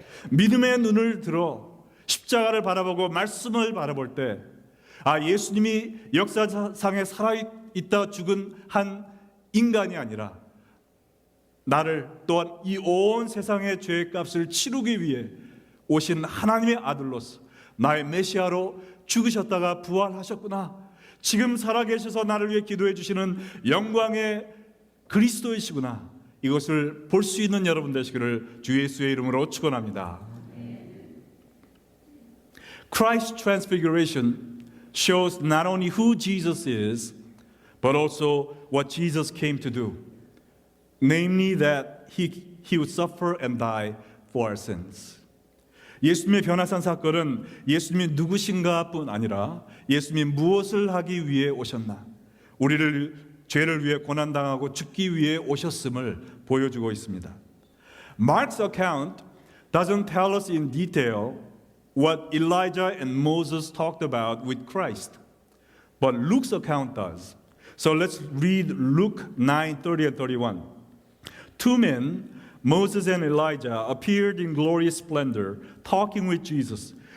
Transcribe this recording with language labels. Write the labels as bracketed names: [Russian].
[Korean] 믿음의 눈을 들어 십자가를 바라보고 말씀을 바라볼 때 예수님이 역사상에 살아있다 죽은 한 인간이 아니라 나를 또한 이 온 세상의 죄의 값을 치르기 위해 오신 하나님의 아들로서 나의 메시아로 죽으셨다가 부활하셨구나. 지금 살아계셔서 나를 위해 기도해 주시는 영광의 그리스도이시구나. 이것을 볼 수 있는 여러분 되시기를 주 예수의 이름으로 축원합니다. [English] Christ's transfiguration shows not only who Jesus is, but also what Jesus came to do. Namely that he would suffer and die for our sins. [Korean] 예수님의 변화산 사건은 예수님이 누구신가 뿐 아니라 예수님이 무엇을 하기 위해 오셨나, 우리를 죄를 위해 고난당하고 죽기 위해 오셨음을 보여주고 있습니다. [English] Mark's account doesn't tell us in detail what Elijah and Moses talked about with Christ, but Luke's account does. So let's read Luke 9:30 and 31. Two men, Moses and Elijah, appeared in glorious splendor, talking with Jesus.